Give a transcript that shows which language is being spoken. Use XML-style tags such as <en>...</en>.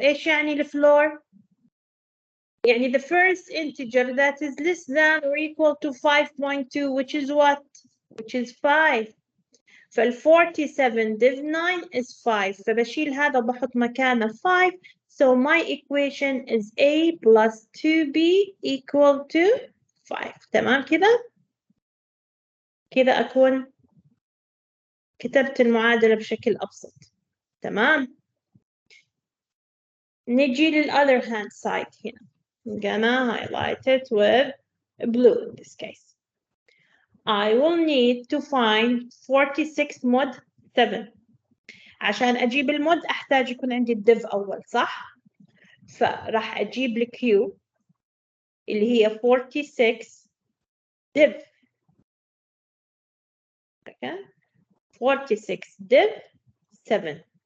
<ar>إيش يعني الفلور؟ يعني</ar> <en>the first integer that is less than or equal to 5.2, which is what? Which is 5.</en> <ar>فال 47</ar> <en>div 9 is 5.</en> <ar>فبشيل هذا وبحط مكانه 5.</ar> <en>So my equation is A plus 2B equal to 5.</en> <ar>تمام كده؟ كده أكون كتبت المعادلة بشكل أبسط. تمام؟ نجي للother hand side هنا.</ar> <en>I'm gonna highlight it with blue in this case. I will need to find 46 mod 7.</en> <ar>عشان أجيب المود أحتاج يكون عندي الديف أول صح؟ فراح أجيب الكيو اللي هي 46 div 46 div 7.</ar>